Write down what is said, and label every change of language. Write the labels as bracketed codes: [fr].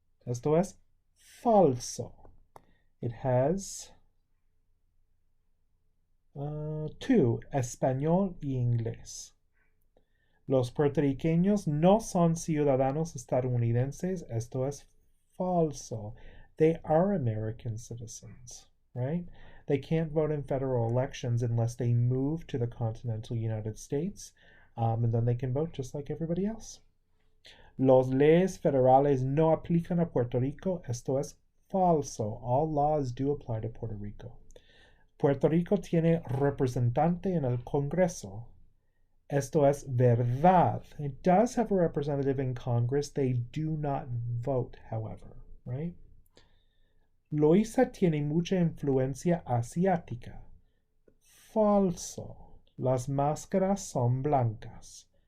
[es] Esto es falso. [en] It has 2, [es] español y inglés. Los puertorriqueños no son ciudadanos estadounidenses. Esto es falso. [en] They are American citizens, right? They can't vote in federal elections unless they move to the continental United States, and then they can vote just like everybody else. [es] Los leyes federales no aplican a Puerto Rico. Esto es falso. [en] All laws do apply to Puerto Rico. [es] Puerto Rico tiene representante en el Congreso. Esto es verdad. [en] It does have a representative in Congress. They do not vote, however, right? [es] Loíza tiene mucha influencia asiática. Falso. Las máscaras son blancas.